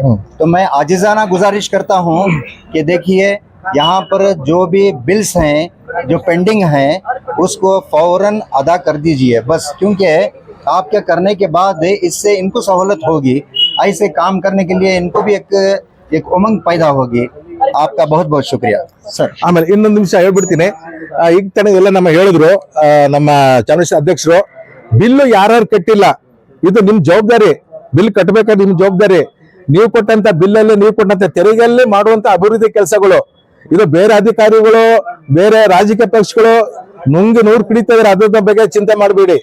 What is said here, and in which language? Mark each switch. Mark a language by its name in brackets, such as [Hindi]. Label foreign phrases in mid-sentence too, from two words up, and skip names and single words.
[Hindi] तो मैं आजिज़ाना गुजारिश करता हूँ कि देखिए यहाँ पर जो भी बिल्स हैं जो पेंडिंग हैं उसको फौरन अदा कर दीजिए बस, क्योंकि आपके करने के बाद इससे इनको सहूलत होगी, ऐसे काम करने के लिए इनको भी एक उमंग पैदा होगी। आपका बहुत बहुत शुक्रिया सर. [Kannada] ಆಮೇಲೆ ಇನ್ನೊಂದು ನಿಮಿಷ ಹೇಳ್ಬಿಡ್ತೀನಿ. ಈಗ ತಾನೇ ಎಲ್ಲ ನಮ್ಮ ಹೇಳಿದ್ರು ನಮ್ಮ ಚಾಮರಾಜ ಅಧ್ಯಕ್ಷರು, ಬಿಲ್ಲು ಯಾರು ಕಟ್ಟಿಲ್ಲ ಇದು ನಿಮ್ ಜವಾಬ್ದಾರಿ, ಬಿಲ್ ಕಟ್ಟಬೇಕಾದ್ರೆ ನಿಮ್ ಜವಾಬ್ದಾರಿ. ನೀವು ಕೊಟ್ಟಂತ ಬಿಲ್ಲಲ್ಲಿ, ನೀವು ಕೊಟ್ಟಂತ ತೆರಿಗೆಯಲ್ಲಿ ಮಾಡುವಂತ ಅಭಿವೃದ್ಧಿ ಕೆಲಸಗಳು, ಇದು ಬೇರೆ ಅಧಿಕಾರಿಗಳು, ಬೇರೆ ರಾಜಕೀಯ ಪಕ್ಷಗಳು ನುಂಗಿ ನೂರು ಕಿಡಿತಾ ಇದ್ರೆ ಅದ್ರ ಬಗ್ಗೆ ಚಿಂತೆ ಮಾಡಬೇಡಿ.